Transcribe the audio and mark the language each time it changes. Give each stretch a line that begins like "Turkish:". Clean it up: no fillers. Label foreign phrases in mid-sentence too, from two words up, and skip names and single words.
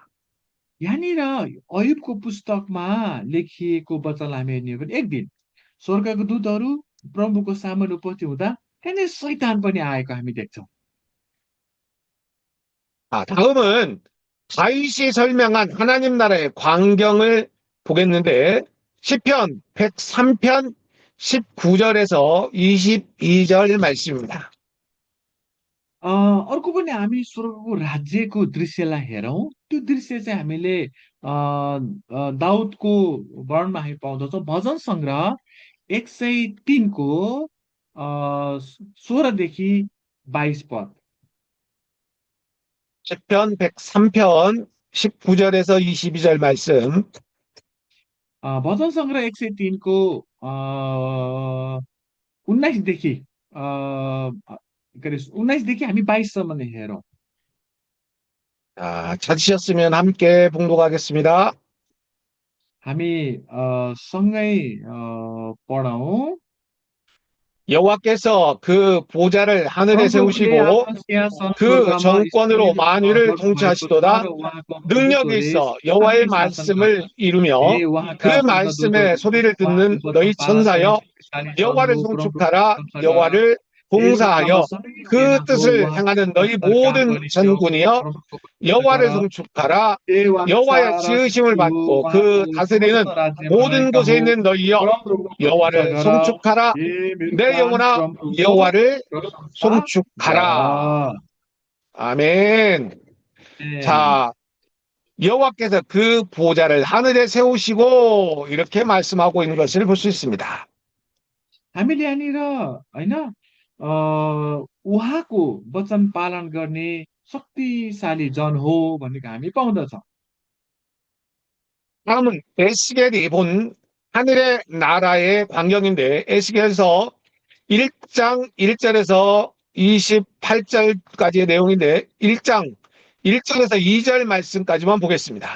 Nepali: यहाँनिर अयुबको पुस्तकमा लेखिएको वचनलाई हामी हेर्ने हो भने एक दिन स्वर्गको दूतहरू प्रभुको सामुन्ने उपस्थित हुँदा त्यहाँनिर शैतान पनि आएको हामी देख्छौँ।
Korean: 다음은 다윗이 설명한 하나님 나라의 광경을 보겠는데 시편 103편 19절에서 22절 말씀입니다.
Nepali: अर्को पनि हामी स्वर्गको राज्यको दृश्यलाई हेरौँ। त्यो दृश्य चाहिँ हामीले दाउदको वर्णनमा हामी पाउँदछौँ। भजन सङ्ग्रह 103 को 16देखि 22 पद।
Korean: 시편 103편 19절에서 22절 말씀
Nepali: भजन सङ्ग्रह 103 को 19देखि के अरे 19देखि हामी 22सम्म हेरौँ।
Korean: 찾으셨으면 함께 봉독하겠습니다.
Nepali: हामी सँगै पढौँ।
Korean: 여호와께서 그 보좌를 하늘에
Nepali: परमप्रभुले
Korean: 세우시고
Nepali: आफ्नो सिंहासन
Korean: 그
Nepali: स्वर्गमा
Korean: 정권으로
Nepali: स्थापित
Korean: 만유를
Nepali: गर्नुभएको छ
Korean: 통치하시도다.
Nepali: र उहाँको
Korean: 능력이
Nepali: दूतहरूले
Korean: 있어 여호와의
Nepali: शान्ति शासन
Korean: 말씀을
Nepali: गर्छन्।
Korean: 이루며 그
Nepali: उहाँका
Korean: 말씀의
Nepali: स्वर्गदूतहरू
Korean: 소리를
Nepali: उहाँको
Korean: 듣는
Nepali: वचन
Korean: 너희
Nepali: पालन गर्ने
Korean: 천사여
Nepali: शक्तिशाली
Korean: 여호와를
Nepali: दलहरू परमप्रभुको
Korean: 송축하라.
Nepali: प्रशंसा गर।
Korean: 여호와를
Nepali: उहाँमा
Korean: 봉사하여
Nepali: सबै
Korean: 그
Nepali: सेना हो।
Korean: 뜻을
Nepali: उहाँको
Korean: 행하는 너희
Nepali: सरकार
Korean: 모든
Nepali: गरिदियो।
Korean: 전군이여
Nepali: परमप्रभुको प्रशंसा
Korean: 여호와를
Nepali: गर।
Korean: 송축하라.
Nepali: उहाँको
Korean: 여호와의
Nepali: सारा
Korean: 지으심을
Nepali: शक्तिहरू
Korean: 받고 그
Nepali: उहाँको
Korean: 다스리는
Nepali: समस्त राज्यमा
Korean: 모든
Nepali: रहेका
Korean: 곳에
Nepali: हो।
Korean: 있는 너희여
Nepali: परमप्रभुको प्रशंसा
Korean: 여호와를
Nepali: गर।
Korean: 송축하라.
Nepali: मेरो
Korean: 내
Nepali: प्राण
Korean: 영혼아
Nepali: परमप्रभुको
Korean: 여호와를
Nepali: प्रशंसा
Korean: 송축하라.
Nepali: गर।
Korean: 아멘. 아멘. 자, 여호와께서 그 보좌를 하늘에 세우시고 이렇게 말씀하고 있는 것을 볼 수 있습니다.
Nepali: हामीले यहाँनिर होइन उहाँको वचन पालन गर्ने शक्तिशाली जन हो भनेको हामी पाउँदछौँ।
Korean: 다음은 에스겔이 본 하늘의 나라의 광경인데 에스겔서 1장 1절에서 28절까지의 내용인데 1장 1절에서 2절 말씀까지만 보겠습니다.